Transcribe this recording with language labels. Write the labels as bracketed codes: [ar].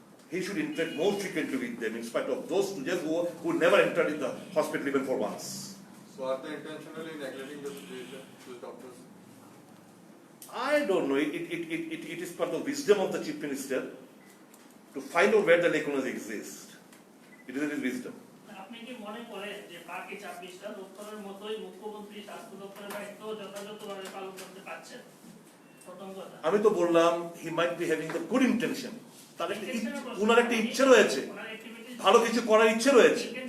[en] He should interact more frequently with them in spite of those students who never entered in the hospital even for once. So are they intentionally neglecting the situation, those doctors? I don't know. It is part of wisdom of the Chief Minister to find out where the lacunas exist. It is his wisdom. [bn] আপনি কি মনে করেন যে বাকি 26টা দপ্তরের মতোই মুখ্যমন্ত্রী স্বাস্থ্য দপ্তরের দায়িত্ব যথাযথভাবে পালন করতে পারছেন? প্রথম কথা। আমি তো বললাম [en] he might be having the good intention. [bn] তার একটা ওনার একটা ইচ্ছে রয়েছে, ভালো কিছু করার ইচ্ছে রয়েছে।